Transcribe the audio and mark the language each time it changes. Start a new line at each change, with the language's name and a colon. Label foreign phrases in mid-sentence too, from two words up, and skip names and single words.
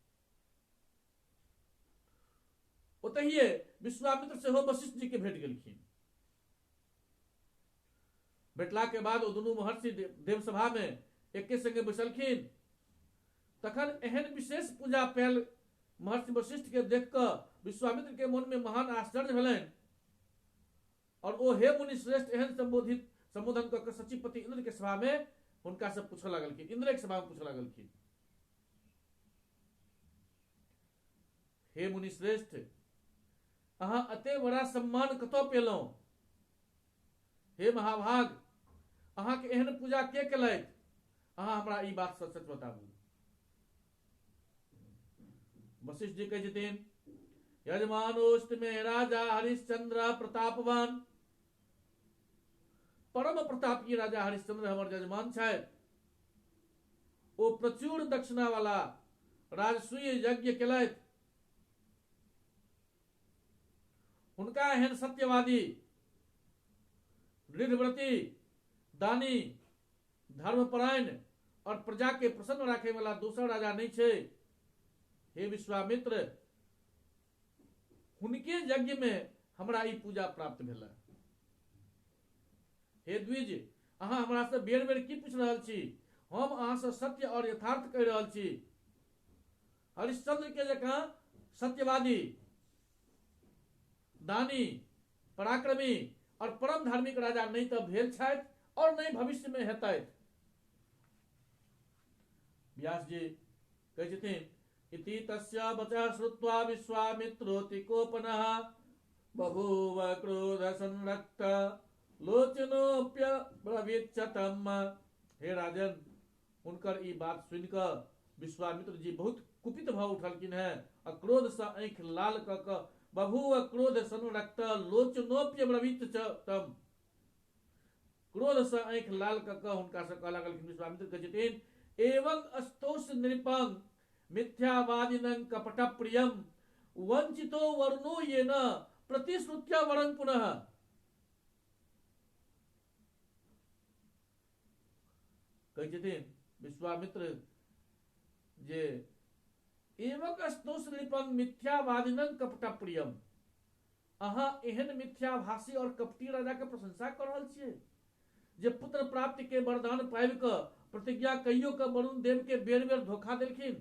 Maithili: ओतहिये विश्वामित्र सेहो वशिष्ठ जी के भेट गेलखिन। भेटला के बाद ओ दुनू महर्षि देवसभा में एके संगे बैसलखिन। तखन एहन विशेष पूजा पैल महर्षि वशिष्ठ के देख क विश्वामित्र के मन में महान आश्चर्य भेलनि और ओ हे मुनि श्रेष्ठ एहन संबोधन क के सचिवपति इंद्र के सभा में हुनका से पूछे लगलखिन। इंद्र के सभा में पूछे लगलखिन, हे मुनि श्रेष्ठ, अहाँ अते बड़ा सम्मान कतौ पेलहुं? हे महाभाग, अहाँ के एहन पूजा के केलथि? अहाँ हमरा ई बात सच सच बताबू। वशिष्ठ जी कहे छथिन,
Sanskrit: यजमानोस्त में राजा हरिश्चंद्र प्रतापवान।
Maithili: परम प्रतापी राजा हरिश्चंद्र हमर यजमान छथि। ओ प्रचुर दक्षिणा वाला राजसूय यज्ञ केलथि। हुनका एहन सत्यवादी, दृढ़व्रती, दानी, धर्मपरायण और प्रजा के प्रसन्न राखे वाला दूसरा राजा नहीं छे। हे विश्वामित्र, हुनके यज्ञ में हमरा ई पूजा प्राप्त भेल। हे द्विज, अहाँ हमरा से बेर बेर की पूछ रहल छी? हम अहाँ से सत्य और यथार्थ कह रहल छी। हरिश्चंद्र के जकां सत्यवादी, दानी, पराक्रमी और परम धार्मिक राजा नहीं तो भेल छथि और नहीं भविष्य में हेतै। व्यास जी कहै छथिन,
Sanskrit: इति तस्य वचः श्रुत्वा विश्वामित्रोऽति कोपनः बभूव क्रोध संरक्त लोचनोऽप्यब्रवीच्यतम्।
Maithili: हे राजन, उनकर ई बात सुनिकर विश्वामित्र जी बहुत कुपित भ उठलखिन है और क्रोध से आंख लाल क के
Sanskrit: बभूव क्रोध संरक्त लोचनोऽप्यब्रवीच्यतम्।
Maithili: क्रोध से आंख लाल क के हुनका से कहऽ लगलखिन। विश्वामित्र कहै छथिन,
Sanskrit: एवं अस्तोष नृपं मिथ्यावादिनं कपटप्रियं वंचितो वर्णो येन प्रतिश्रुत्या वरं पुनः।
Maithili: कहै छथिन विश्वामित्र जे
Sanskrit: एवं अस्तोष नृपं मिथ्यावादिनं कपटप्रियम,
Maithili: अहाँ एहन मिथ्याभाषी और कपटी राजा के प्रशंसा कर रहल छियै जे पुत्र प्राप्ति के वरदान पाबि क प्रतिज्ञा कहियो क वरुण देव के बेर बेर धोखा देलखिन।